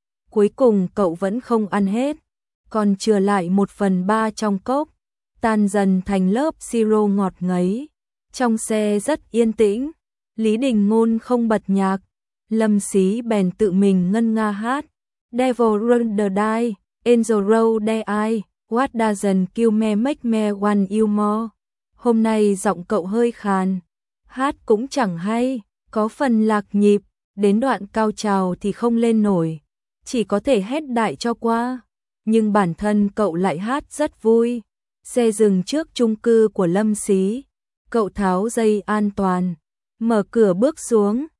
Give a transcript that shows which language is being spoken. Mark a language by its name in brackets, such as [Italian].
[Vietnamese] Cuối cùng cậu vẫn không ăn hết, còn chừa lại 1/3 trong cốc, tan dần thành lớp siro ngọt ngấy. Trong xe rất yên tĩnh, Lý Đình Ngôn không bật nhạc, Lâm Xí bèn tự mình ngân nga hát. [English] Devil run the die, angel roll the eye, what doesn't kill me make me want you more. [Vietnamese] Hôm nay giọng cậu hơi khàn, hát cũng chẳng hay, có phần lạc nhịp, đến đoạn cao trào thì không lên nổi. Chỉ có thể hét đại cho qua. Nhưng bản thân cậu lại hát rất vui. Xe dừng trước chung cư của Lâm Xí. Cậu tháo dây an toàn, mở cửa bước xuống.